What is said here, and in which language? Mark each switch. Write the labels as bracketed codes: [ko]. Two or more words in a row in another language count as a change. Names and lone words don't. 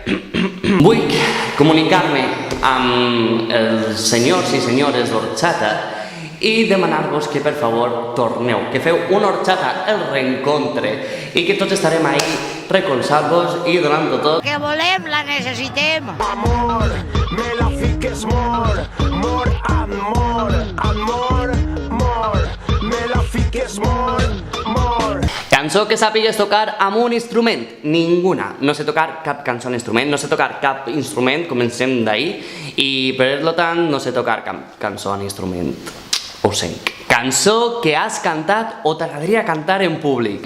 [ca] Vull comunicar-me amb els senyors i senyores d'Horchata i demanar-vos que per favor torneu, que feu una horchata el reencontre i que tots estarem ahí recolzant-vos i donant-ho tot. Que volem, la necessitem. Amor, me la fiques [en] more and more, [ca] me la fiques more. Cançó que sàpigues tocar amb un instrument? [es] Ninguna. [ca] No sé tocar cap cançó en instrument, no sé tocar cap instrument, comencem d'ahir, i per tant no sé tocar cap cançó en instrument. Ho sent. Cançó que has cantat o t'agradaria cantar en públic.